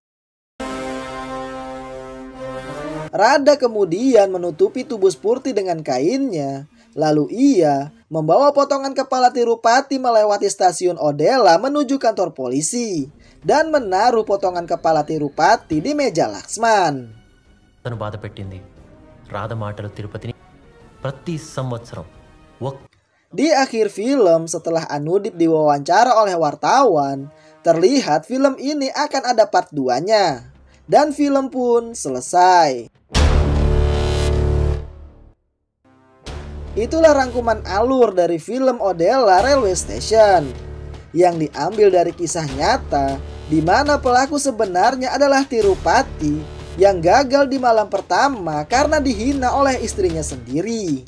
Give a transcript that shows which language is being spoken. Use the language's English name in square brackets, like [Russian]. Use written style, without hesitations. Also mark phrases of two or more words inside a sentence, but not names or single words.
[Indonesian] Radha kemudian menutupi tubuh Spurti dengan kainnya, lalu ia membawa potongan kepala Tirupati melewati stasiun Odela menuju kantor polisi dan menaruh potongan kepala Tirupati di meja Laksman. [Telugu] తను బాధ పెట్టింది రాధ మాటలు తిరుపతిని ప్రతి సంవత్సరం [Indonesian] Di akhir film, setelah Anudip diwawancara oleh wartawan, terlihat film ini akan ada part 2-nya. Dan film pun selesai. Itulah rangkuman alur dari film Odela Railway Station, yang diambil dari kisah nyata, di mana pelaku sebenarnya adalah Tirupati yang gagal di malam pertama karena dihina oleh istrinya sendiri.